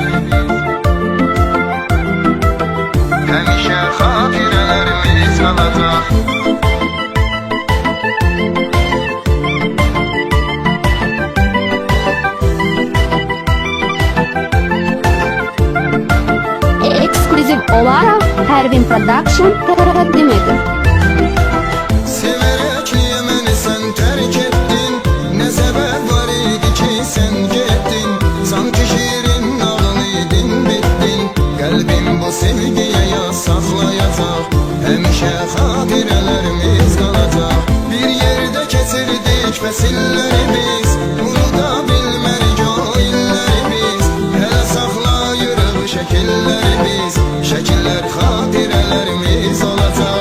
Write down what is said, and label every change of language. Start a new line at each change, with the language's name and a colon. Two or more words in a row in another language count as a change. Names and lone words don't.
Azerbaijani: Həmişə xatirələrimiz qalacaq. Ekskluziv olarak Pervin Production təqdim edir.
Turkish: Severek niye beni sen terk ettin? Ne sebep var idi ki sen gittin? Sanki şiirin nağlıydın bittin. Kalbim bu sevgiye yaz saklayacak.
Azerbaijani: Həmişə xatirələrimiz qalacaq. Bir yerde keçirdik fəsillərimiz. Unuda bilmərik o illərimiz. Hələ saxlayırıq şəkillərimiz. Şəkillər xatirələrimiz olacaq.